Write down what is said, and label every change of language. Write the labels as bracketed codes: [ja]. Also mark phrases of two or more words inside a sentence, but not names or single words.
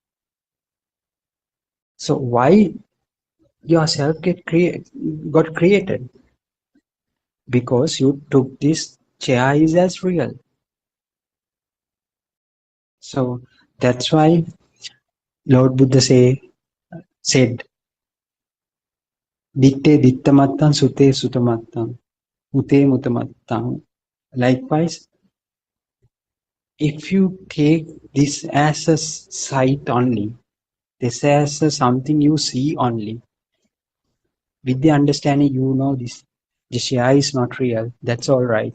[en] So why yourself got created? Because you took this chair is as real. So that's why Lord Buddha said, [pi] Ditte dittamattam sute sutamattam, mute mutamattam. [en] Likewise, if you take this as a sight only, this as a something you see only, with the understanding you know this Jishya is not real, that's all right.